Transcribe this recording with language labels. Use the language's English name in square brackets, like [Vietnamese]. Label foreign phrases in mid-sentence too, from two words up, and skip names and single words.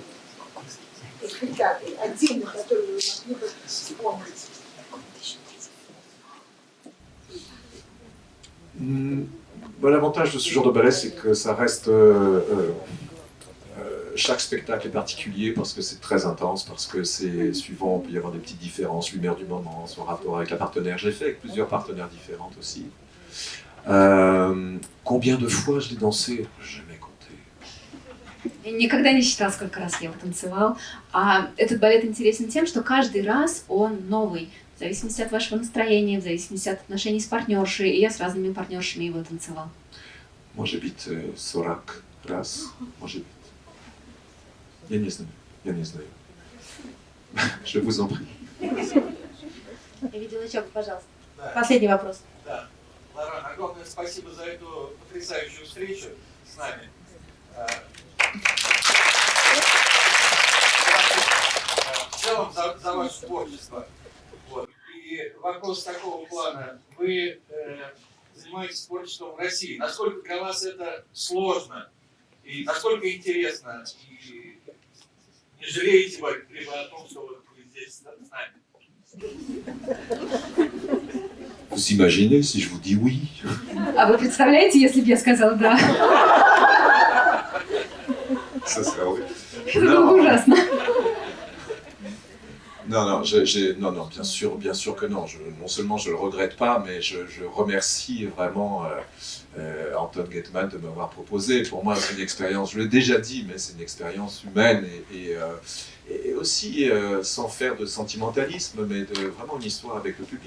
[Russian] Спектакль, отдельно, который вы могли бы вспомнить? [French] L'avantage de ce genre de ballet, c'est que ça reste... chaque spectacle est particulier parce que c'est très intense, parce que c'est suivant, il peut y avoir des petites différences, l'humeur du moment, son rapport avec la partenaire. Je l'ai fait avec plusieurs partenaires différentes aussi. Combien de fois je l'ai dansé? Jamais compté. [Russian] Я никогда не считала, сколько раз я его танцевал. А этот балет интересен тем, что каждый раз он новый. В зависимости от вашего настроения, в зависимости от отношений с партнершей. И я с разными партнершами его танцевал. [French] Moi j'habite 40 раз. Moi j'habite. [Russian] Я не знаю. Я не знаю. [French] Je vous en prie. [Russian] Я видела еще, пожалуйста. Да. Последний вопрос. Да. Лара, огромное спасибо за эту потрясающую встречу с нами. В целом за ваше творчество. Вот. И вопрос такого плана. Вы занимаетесь творчеством в России. Насколько для вас это сложно? И насколько интересно? И не жалеете вы либо о том, что вы здесь с нами? [French] Vous imaginez si je vous dis oui? [Russian] А вы представляете, если бы я сказала «да»? [French] Ça serait horrible. [Russian] Это было бы ужасно. [French] Non, non, bien sûr que non. Non seulement je le regrette pas, mais je remercie vraiment Anton Getman de m'avoir proposé. Pour moi, c'est une expérience, je l'ai déjà dit, mais c'est une expérience humaine et aussi sans faire de sentimentalisme, mais vraiment une histoire avec le public.